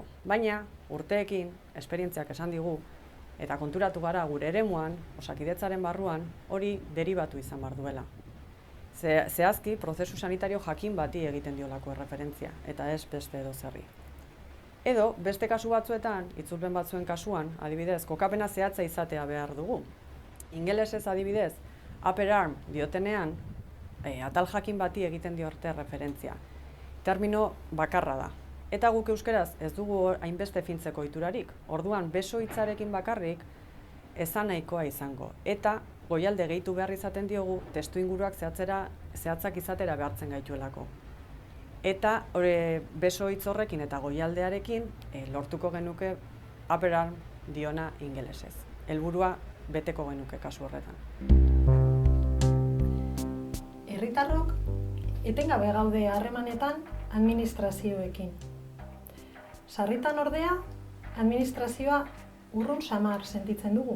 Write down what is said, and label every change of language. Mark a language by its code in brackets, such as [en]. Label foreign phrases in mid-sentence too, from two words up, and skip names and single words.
[eu] Baina, urteekin, esperientziak esan digu, eta konturatu gara gure eremuan, Osakidetzaren barruan, hori deribatu izan behar duela. Zehazki, prozesu sanitario jakin bati egiten diolako erreferentzia, eta ez beste edo zerri. Edo, beste kasu batzuetan, itzulpen batzuen kasuan, adibidez, kokapena zehatza izatea behar dugu. Ingelesez adibidez, [en] upper arm [eu] diotenean, atal jakin bati egiten diorte referentzia. Termino bakarra da. Eta guk euskeraz ez dugu hainbeste fintzeko ohiturarik. Orduan, beso hitzarekin bakarrik esan nahikoa izango. Eta goialde gehitu behar izaten diogu, testu inguruak zehatzak izatera behartzen gaituelako. Eta beso hitz horrekin eta goialdearekin lortuko genuke [en] upper arm [eu] diona ingelesez. Helburua beteko genuke kasu horretan. Herritarrok etengabe gaude harremanetan administrazioekin. Sarritan ordea, administrazioa urrun samar sentitzen dugu.